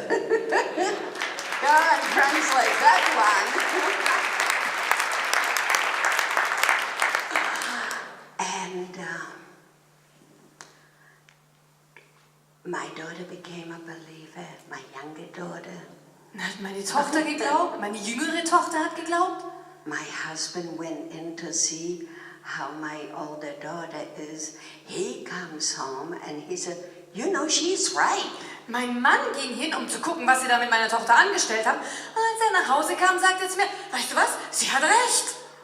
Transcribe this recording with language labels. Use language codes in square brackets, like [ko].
[en] Go and translate that one. And My daughter became a believer, my younger daughter. [de] Dann hat meine Tochter geglaubt, meine jüngere Tochter hat geglaubt. [en] My husband went in to see how my older daughter is. He comes home and he said, you know, she's right. [de] Mein Mann ging hin, um zu gucken, was sie da mit meiner Tochter angestellt haben. Und als er nach Hause kam, sagte er zu mir, weißt du was, sie hat recht.